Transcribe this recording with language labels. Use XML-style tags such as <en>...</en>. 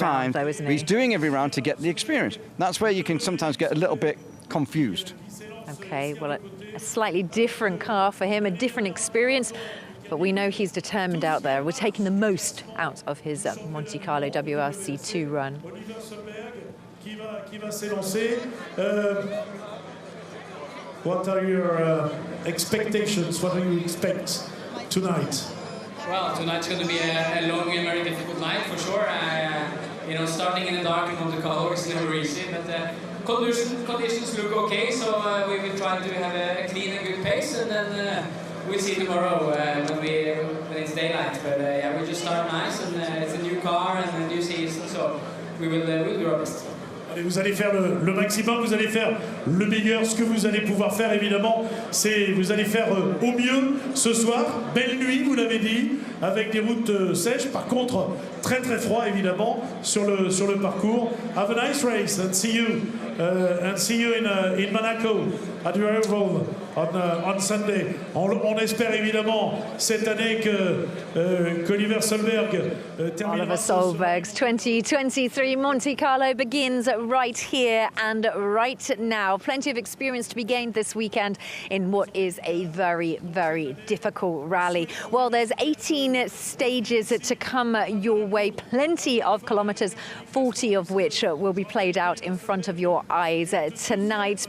<en>every round, though, isn't he? He's doing every round to get the experience. That's where you can sometimes get a little bit confused. Okay, well, a slightly different car for him, a different experience, but we know he's determined out there. We're taking the most out of his Monte Carlo WRC2 run.</en> <fr>Oliver Solberg qui va s'élancer.</fr> <en>What are your expectations? What do you expect tonight? Well, tonight's going to be a long and very difficult night for sure. You know, starting in the dark in Monte Carlo is never easy, but conditions look okay, so we will try to have a clean and good pace, and then we'll see tomorrow when it's daylight. But yeah, we just start nice, and it's a new car and a new season, so we'll do our best.</en> <fr>Allez, vous allez faire le maximum, vous allez faire le meilleur. Ce que vous allez pouvoir faire, évidemment, c'est vous allez faire au mieux ce soir. Belle nuit, vous l'avez dit, avec des routes sèches. Par contre, très très froid, évidemment, sur le parcours.</fr> <en>Have a nice race and see you in Monaco at WRC on Sunday.</en> <fr>On espère évidemment cette année qu'Oliver Solberg terminera.</fr> <en>Oliver Solberg's 2023 Monte Carlo begins right here and right now. Plenty of experience to be gained this weekend in what is a very, very difficult rally. Well, there's 18 stages to come your way, plenty of kilometres, 40 of which will be played out in front of your eyes tonight.</en>